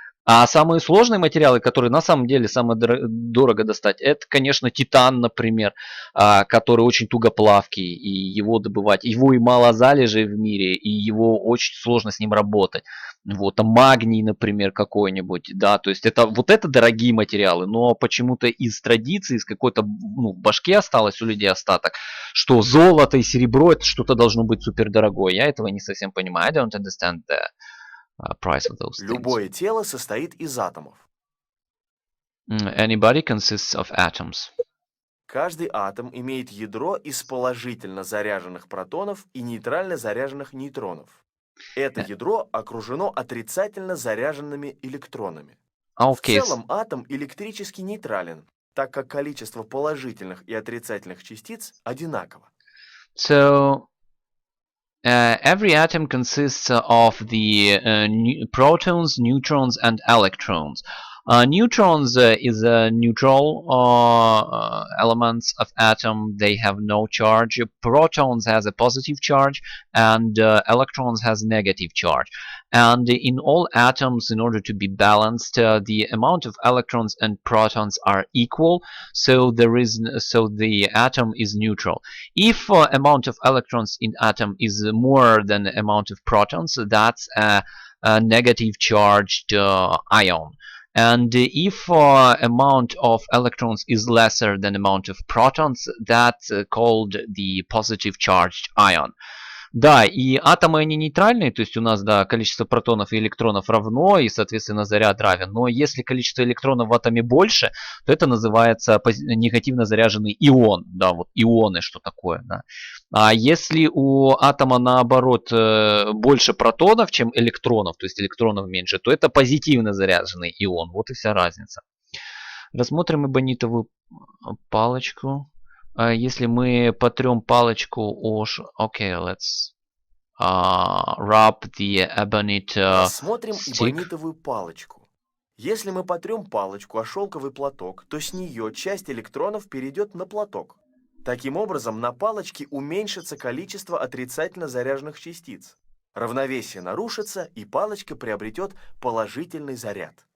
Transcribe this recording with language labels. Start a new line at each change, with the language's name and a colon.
Russian: А самые сложные материалы, которые на самом деле самое дорого достать, это, конечно, титан, например, который очень тугоплавкий, и его добывать, его и мало залежей в мире, и его очень сложно с ним работать. Вот, а магний, например, какой-нибудь, да, то есть это вот это дорогие материалы, но почему-то из традиции, из какой-то, ну, в башке осталось у людей остаток, что золото и серебро это что-то должно быть супер дорогое. Я этого не совсем понимаю.
English: I don't understand the price of those things.
Russian: Любое тело состоит из атомов.
English: Any body consists of atoms.
Russian: Каждый атом имеет ядро из положительно заряженных протонов и нейтрально заряженных нейтронов. Это ядро окружено отрицательно заряженными электронами. В
English: Okay,
Russian: целом атом электрически нейтрален, так как количество положительных и отрицательных частиц одинаково.
English: so every atom consists of the protons, neutrons, and electrons. Neutrons is a neutral elements of atom. They have no charge. Protons has a positive charge, and electrons has negative charge. And in all atoms, in order to be balanced, the amount of electrons and protons are equal. So the atom is neutral. If amount of electrons in atom is more than the amount of protons, that's a negative charged ion. And if amount of electrons is lesser than amount of protons, that's called the positive charged ion.
Russian: Да, и атомы, они нейтральные, то есть у нас, да, количество протонов и электронов равно, и, соответственно, заряд равен. Но если количество электронов в атоме больше, то это называется негативно заряженный ион. Да, вот ионы, что такое, да. А если у атома, наоборот, больше протонов, чем электронов, то есть электронов меньше, то это позитивно заряженный ион. Вот и вся разница. Рассмотрим эбонитовую палочку. Если мы потрем палочку о...
English: Окей, let's rub the ebonite
Russian: Рассмотрим
English: stick.
Russian: эбонитовую палочку. Если мы потрем палочку о шелковый платок, то с нее часть электронов перейдет на платок. Таким образом, на палочке уменьшится количество отрицательно заряженных частиц. Равновесие нарушится, и палочка приобретет положительный заряд.